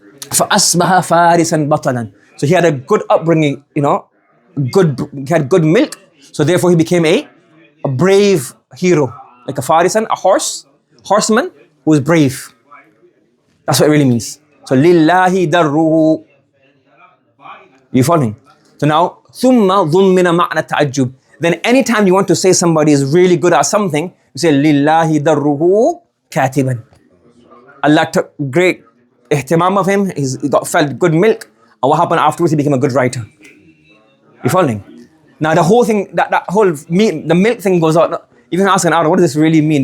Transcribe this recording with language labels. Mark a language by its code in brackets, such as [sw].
[ar] فَأَصْبَحَ فَارِسًا بَطَلًا. [en] So he had a good upbringing, he had good milk. So therefore he became a brave hero. Like a farisan, a horseman who is brave. That's what it really means. So [ar] lillahi darruhu. [en] You following? So now, [ar] ثُمَّ ضُمِّنَ مَعْنَ التَّعَجُّبِ. [en] Then anytime you want to say somebody is really good at something, you say [ar] lillahi darruhu katiban. [en] Allah took great ihtimam of him, he felt good milk, and what happened afterwards? He became a good writer. You following? Now the whole thing, the milk thing goes out. Even ask an Arab, what does this really mean?